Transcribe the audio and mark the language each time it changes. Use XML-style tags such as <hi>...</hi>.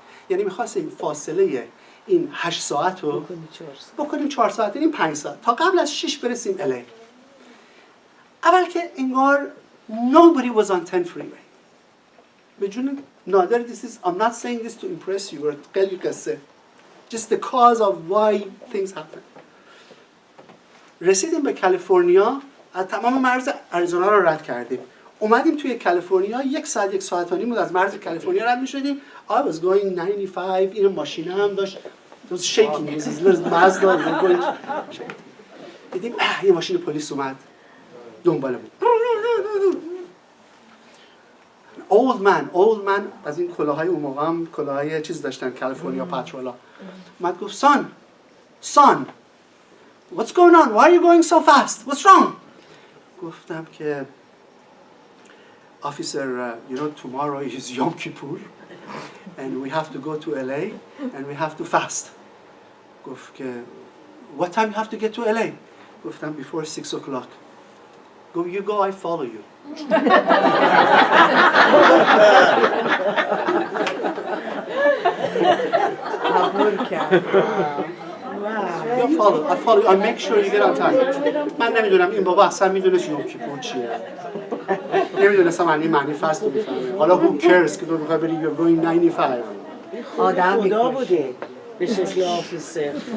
<fa>یعنی میخواستیم فاصله این 8 ساعت رو بکنیم 4 ساعت، این 5 ساعت تا قبل از 6 برسیم LA. اول که انگار</fa> <en>nobody was on 10 freeway.</en> <fa>به جون نادر</fa> <en>I'm not saying this to impress you or</en> <fa>خیلی قصه.</fa> <en>Just the cause of why things happen.</en> <fa>رسیدیم به کالیفرنیا، از تمام مرز آریزونا رو رد کردیم. اومدیم توی کالیفرنیا، 1 ساعت و نیم بود از مرز کالیفرنیا رد می‌شدیم.</fa> <en>I was going 95.</en> <fa>این ماشینه هم داشت</fa> <en>it was shaking. It was Mazda.</en> <fa>دیدیم یه ماشین پلیس اومد دنبالمون.</fa> <en>old man</en> <fa>از این کلاهای اون موقع هم کلاهای چیز داشتن کالیفرنیا پاترولا. اومد گفت</fa> <en>son what's going on? Why are you going so fast? What's wrong?</en> <fa>گفتم که</fa> <en>officer you know tomorrow is Yom Kippur and we have to go to LA and we have to fast.</en> <fa>گفت که</fa> <en>what time you have to get to LA?</en> <fa>گفتم</fa> <en>before 6 o'clock. Go you go I follow you. I follow you. I make sure you get on time.</en> <fa>من نمیدونم این بابا اصلا میدونست یوم کیپور چیه. نمیدونستم معنی فست رو میفهمه. حالا</fa> <en>who cares</en> <fa>که تو میخوای بری</fa> <en>you're going 95.</en> <fa>آدم خدا بوده به شکل آفیسر.</fa>